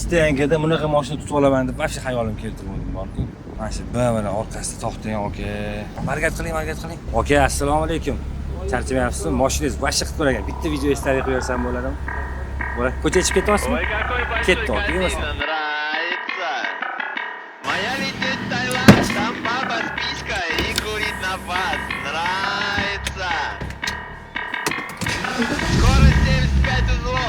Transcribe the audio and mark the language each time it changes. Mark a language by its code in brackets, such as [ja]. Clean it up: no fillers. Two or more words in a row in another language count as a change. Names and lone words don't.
[uz] bitta yangada bunaqa mashina tutib olaman deb vobshe xayolim keltirmadim borku. Mana shu B1 orqasida to'xtang aka. Harakat qiling. Aka, assalomu alaykum. Charchamayapsizmi? Mashinangiz vobshe qilib qo'ygan. Bitta video история qo'yarsam bo'ladimi? Bo'ladi. Ko'chaga chiqib ketyapsizmi? Ketdi aka, emasmi? [ru] Моя летит в Таиланд, там баба с писькой и курит на баз. Нравится. Скорость 75 узлов.